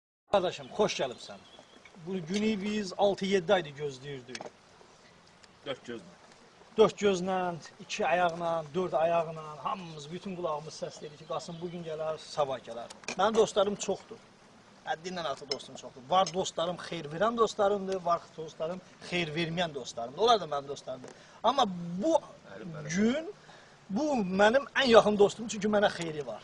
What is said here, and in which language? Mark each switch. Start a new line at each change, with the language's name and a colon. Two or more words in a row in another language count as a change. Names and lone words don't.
Azerbaijani: Kardeşim, hoş gəlibsən. Bu günü biz 6-7 ayda gözləyirdik. Dört gözlə, 2 ayaqla, 4 ayaqla, hamımız, bütün qulağımız səsləyir ki, Qasım bugün gələr, sabah gələr. Mənim dostlarım çoxdur. Həddindən artıq dostum çoxdur. Var dostlarım xeyir verən dostlarımdır, var dostlarım xeyir verməyən dostlarımdır. Onlar da mənim dostlarımdır. Amma bu gün, bu mənim ən yaxın dostum, çünki mənə xeyri var.